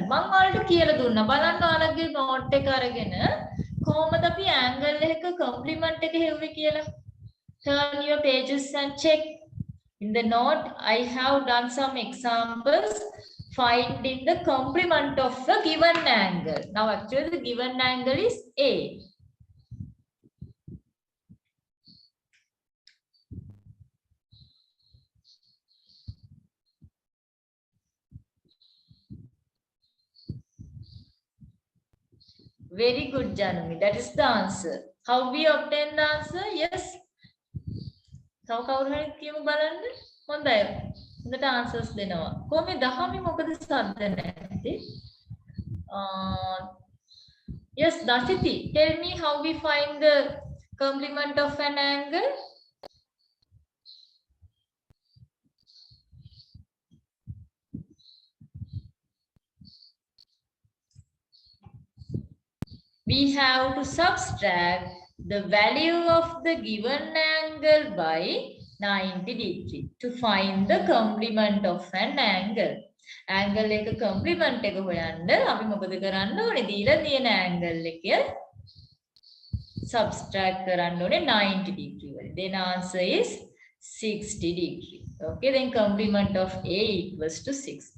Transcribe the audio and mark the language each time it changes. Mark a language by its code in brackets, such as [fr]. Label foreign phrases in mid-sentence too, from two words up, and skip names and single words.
[si] මම ඔයාලට කියලා දුන්නා. බලන්න ඔයාලගේ note එක අරගෙන කොහොමද අපි angle එක complement එක හෙව්වේ කියලා. [en] Turn your pages and check. In the note, I have done some examples finding the complement of a given angle. Now, actually, the given angle is A. Very good, Janami. That is the answer. How we obtain the answer? Yes. [si] තව කවුරු හරි කියමු බලන්න. හොඳයි. හොඳට answers දෙනවා. කොහොමද 10 මොකද සද්ද නැත්තේ? [en] Yes, Dashiti, tell me how we find the complement of an angle. We have to subtract the value of the given angle by 90 degree to find the complement of an angle. [si] angle එක complement එක හොයන්න අපි මොකද කරන්න ඕනේ? දීලා තියෙන angle එක subtract කරන්න ඕනේ 90 degree වලින්. [en] Then answer is 60 degree. Okay, then complement of A equals to 60.